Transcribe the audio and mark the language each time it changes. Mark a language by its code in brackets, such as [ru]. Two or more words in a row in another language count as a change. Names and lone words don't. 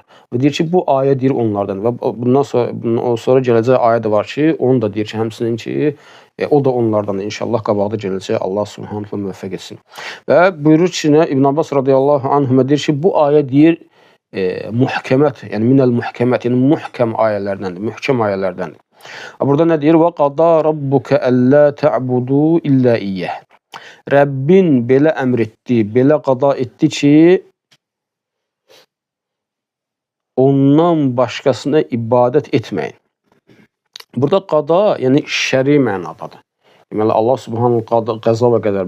[az] Və deyir ki, bu ayə deyir onlardan və bundan sonra gələcək ayə də var ki, onu da deyir ki, həmçinin ki, o da onlardan inşallah qabaqda gələcək, [ar] الله سبحانه تعالى [az] müvəffəq etsin. Və buyurur ki, İbn Abbas [ar] رضي الله عنهما [az] deyir ki, bu ayə deyir muhkəmət, yəni [ar] من المحكمات, [az] yəni muhkəm ayələrdəndir, mühkəm ayələrdəndir. Burada nə deyir? [ar] وقضى ربك ألا تعبدوا إلا إياه. [az] Rəbbin belə əmr etdi, belə qada etdi ki, ondan başqasına ibadət etməyin. Burada qada, yəni şəri mənadadır. Deməli, [ar] الله سبحانه [az] qəza və qədər.